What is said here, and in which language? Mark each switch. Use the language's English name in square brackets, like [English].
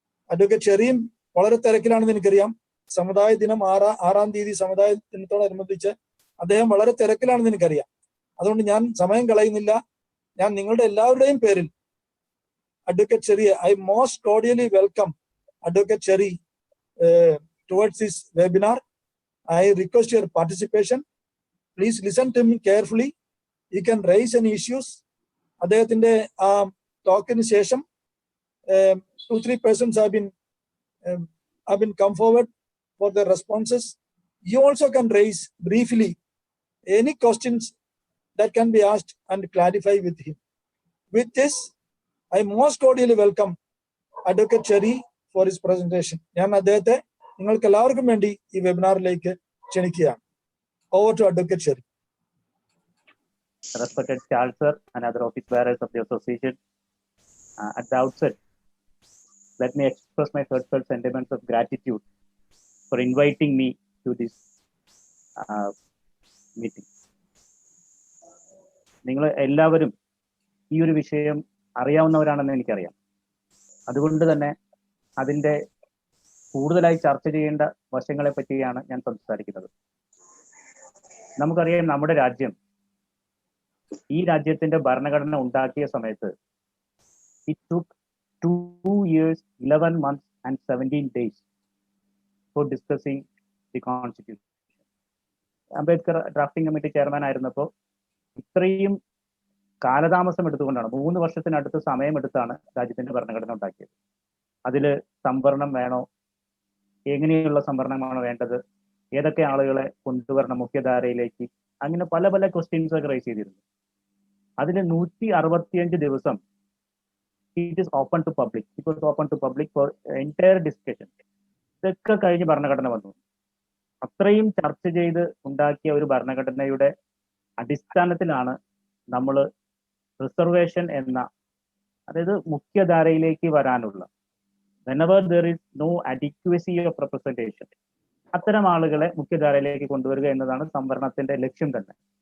[Malayalam] Advocate ഷെറിയും വളരെ തിരക്കിലാണെന്ന് എനിക്കറിയാം. സമുദായ ദിനം 6-ാം തീയതി സമുദായ ദിനത്തോടനുബന്ധിച്ച് അദ്ദേഹം വളരെ തിരക്കിലാണെന്ന് എനിക്കറിയാം. അതുകൊണ്ട് ഞാൻ സമയം കളയുന്നില്ല. ഞാൻ നിങ്ങളുടെ എല്ലാവരുടെയും പേരിൽ advocate ഷെറിയെ [English] I most cordially welcome [Malayalam] advocate Sherry [English] towards this webinar. I request your participation. Please listen to me carefully. You can raise any issues. [Malayalam] അദ്ദേഹത്തിന്റെ ആ ടോക്കിന് ശേഷം [English] 2-3 persons have been come forward for their responses. You also can raise briefly any questions that can be asked and clarify with him. With this, I most cordially welcome Advocate Sherry for his presentation. [Malayalam] ഞാൻ അദ്ദേഹത്തെ നിങ്ങൾക്ക് എല്ലാവർക്കും വേണ്ടി ഈ വെബിനാറിലേക്ക് ക്ഷണിക്കുകയാണ്. [English] Over to Advocate Sherry. Respected Charles sir and other office bearers of the association, at the outset, let me express my heartfelt sentiments of gratitude for inviting me to this meeting. [Malayalam] നിങ്ങൾ എല്ലാവരും ഈ ഒരു വിഷയം അറിയാവുന്നവരാണെന്ന് എനിക്കറിയാം. അതുകൊണ്ട് തന്നെ അതിൻ്റെ കൂടുതലായി ചർച്ച ചെയ്യേണ്ട വശങ്ങളെ പറ്റിയാണ് ഞാൻ സംസാരിക്കുന്നത്. നമുക്കറിയാം, നമ്മുടെ രാജ്യം, ഈ രാജ്യത്തിന്റെ ഭരണഘടന ഉണ്ടാക്കിയ സമയത്ത് [English] it took 2 years, 11 months and 17 days for discussing the constitution. [Malayalam] Ambedkar drafting committee chairman ആയിരുന്നപ്പോൾ ഇത്രയും കാലതാമസം എടുത്തുകൊണ്ടാണ്, 3 വർഷത്തിനടുത്ത് സമയമെടുത്താണ് രാജ്യത്തിന്റെ ഭരണഘടന ഉണ്ടാക്കിയത്. അതിൽ സംവരണം വേണോ, എങ്ങനെയുള്ള സംവരണമാണോ വേണ്ടത്, ഏതൊക്കെ ആളുകളെ കൊണ്ടുവരണം മുഖ്യധാരയിലേക്ക്, അങ്ങനെ പല പല ക്വസ്റ്റ്യൻസ് ഒക്കെ റൈസ് ചെയ്തിരുന്നു. അതിൽ 165 ദിവസം [English] it is open to public. It was open to public for entire discussion. [Malayalam] ഇതൊക്കെ കഴിഞ്ഞ് ഭരണഘടന വന്നു. അത്രയും ചർച്ച ചെയ്ത് ഉണ്ടാക്കിയ ഒരു ഭരണഘടനയുടെ അടിസ്ഥാനത്തിലാണ് നമ്മൾ റിസർവേഷൻ എന്ന, അതായത് മുഖ്യധാരയിലേക്ക് വരാനുള്ള, [English] whenever there is no adequacy of representation, [Malayalam] അത്തരം ആളുകളെ മുഖ്യധാരയിലേക്ക് കൊണ്ടുവരിക എന്നതാണ് സംവരണത്തിന്റെ ലക്ഷ്യം തന്നെ.